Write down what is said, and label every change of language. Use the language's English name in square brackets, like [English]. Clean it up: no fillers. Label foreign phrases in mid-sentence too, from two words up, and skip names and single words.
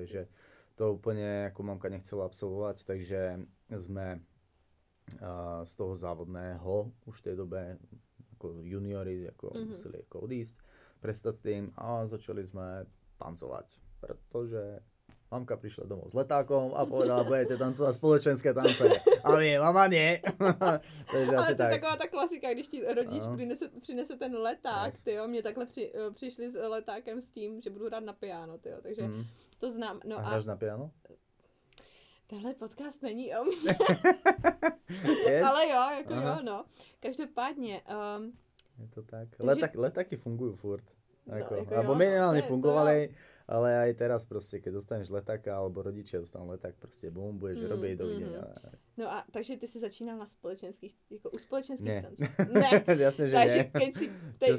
[Slovak] Takže to úplne ako mamka nechcela absolvovať, takže sme z toho závodného už v tej dobe ako juniori ako museli ako odísť, prestať s tým a začali sme tancovať, pretože mamka prišla domov s letákom a povedala, budete tancovať spoločenské tance. A my, mama nie. Takže ale asi to je tak. [Czech] taková ta klasika, když ti rodič přinese ten leták, tyjo. Mě takhle přišli s letákem s tím, že budu hrát na piano, tyjo, takže to znám. No a hráš na piano? Tenhle podcast není o mě. Yes? Ale jo, jako jo, no. Každopádně. Je to tak. Takže... [Slovak] Letáky fungujú furt. [Czech] Jako [Slovak] alebo minimálne fungovali, ale aj teraz proste, keď dostaneš letáka, alebo rodičia dostanú leták, proste bum, budeš robiť, dovidenia. [Czech] No a takže ty si začínal na společenských, jako u společenských tanců. [Slovak] Ne. Jasne, že takže nie.